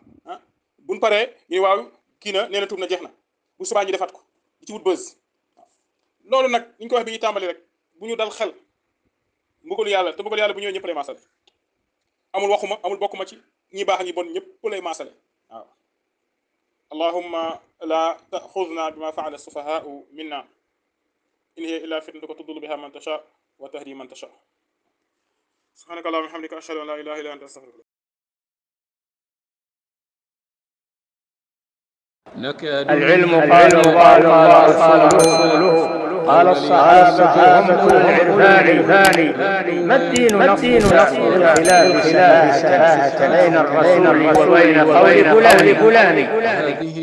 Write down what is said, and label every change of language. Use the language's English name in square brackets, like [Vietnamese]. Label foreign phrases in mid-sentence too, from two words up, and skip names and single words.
[Wolof] ta'ala buñ paree ñu waaw kii na nee na tuub na jeex na bu subaa ñu defaat ko di ci wut buzz loolu nag ñu ko wax bi ñuy tàmbali rek bu ñu dal xel mbugalu yàlla te mbugalu yàlla bu ñëwee ñëpp lay maasale amul waxuma amul bokkuma ci ñi baax ñi bon ñëpp lay maasale waaw [Arabic] اللهم لا تؤاخذنا بما فعل السفهاء منا إن هي إلا فتنتك تضل بها من تشاء وتهدي من تشاء سبحانك اللهم وبحمدك أشهد أن لا إله إلا أنت أستغفرك. العلم قال الله قال رسوله قال الصحابة هم أولو العرفان ما الدين نصر خلاف سفاهة بين الرسول وبين قول فلان.